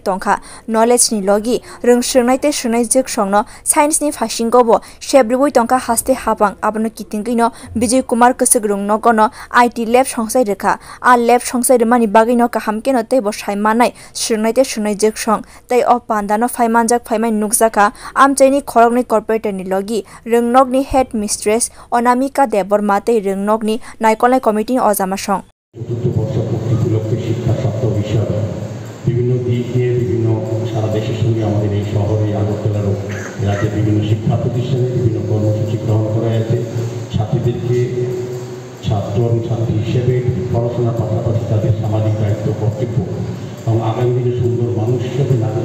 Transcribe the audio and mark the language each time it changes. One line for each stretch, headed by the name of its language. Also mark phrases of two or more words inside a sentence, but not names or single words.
Kok Borok: Tongkha Knowledge ni Logi Rungshunai te Shunai Juk Songno Science ni Fashingobo Shebribui Tongkha Hasti Hapang Abano Kitingino Bijay Kumar Kuchuk Rungnogo no IT Lab Songsai Rekha a lab songsai remani bagino kahamkeno tei bo saimanai shunnaite shunai jeksong tei o pandano phaimanjak phaimai nukjaka amchaini khorokni corporator ni logi rungnokni
English: head mistress
Kok Borok: Onamika Deborma tei rungnokni naikolai committee ojama song
Bangla: বিভিন্ন দিক নিয়ে বিভিন্ন সারা দেশের সঙ্গে আমাদের এই শহরে আগরতলারও রাজ্যের বিভিন্ন শিক্ষা প্রতিষ্ঠানে বিভিন্ন কর্মসূচি গ্রহণ করা হয়েছে ছাত্রীদেরকে ছাত্র এবং ছাত্রী হিসেবে পড়াশোনার পাশাপাশি তাদের সামাজিক দায়িত্ব কর্তব্য এবং আগামী দিনে সুন্দর মানুষ হিসেবে নাগরিক